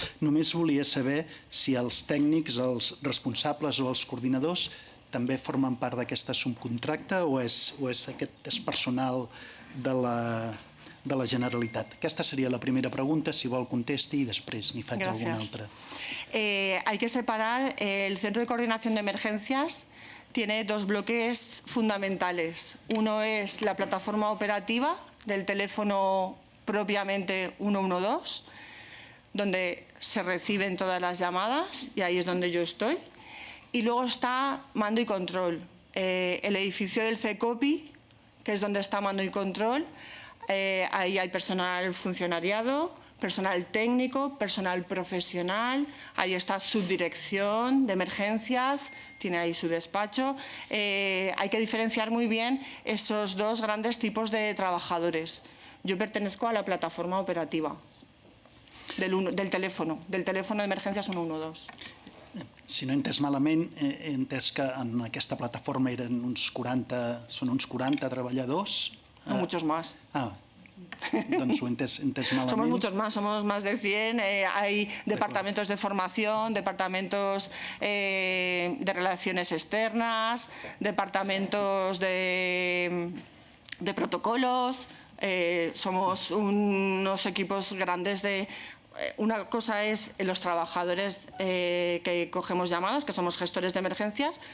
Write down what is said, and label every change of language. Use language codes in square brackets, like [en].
[ca] Només volia saber si els tècnics, els responsables o els coordinadors també formen part d'aquesta subcontracta o és personal de la Generalitat. Aquesta seria la primera pregunta, si vol contesti i després n'hi faig alguna altra. [es] Hay que separar. El Centro de Coordinación de Emergencias tiene dos bloques fundamentales. Uno es la plataforma operativa del teléfono propiamente 112, donde se reciben todas las llamadas, y ahí es donde yo estoy. Y luego está mando y control. El edificio del CECOPI, que es donde está mando y control, ahí hay personal funcionariado personal técnico, personal profesional, ahí está subdirección de emergencias, tiene ahí su despacho. Hay que diferenciar muy bien esos dos grandes tipos de trabajadores. Yo pertenezco a la plataforma operativa del teléfono de emergencias 112. [ca] Si no he entès malament, he entès que en aquesta plataforma eren són uns 40 treballadors. [es] No, muchos más. [ca] Doncs ho he entès malament. [es] Somos muchos más, somos más de 100. Hay departamentos de formación, departamentos de relaciones externas, departamentos de protocolos. Somos unos equipos grandes de... Una cosa es los trabajadores que cogemos llamadas, que somos gestores de emergencias.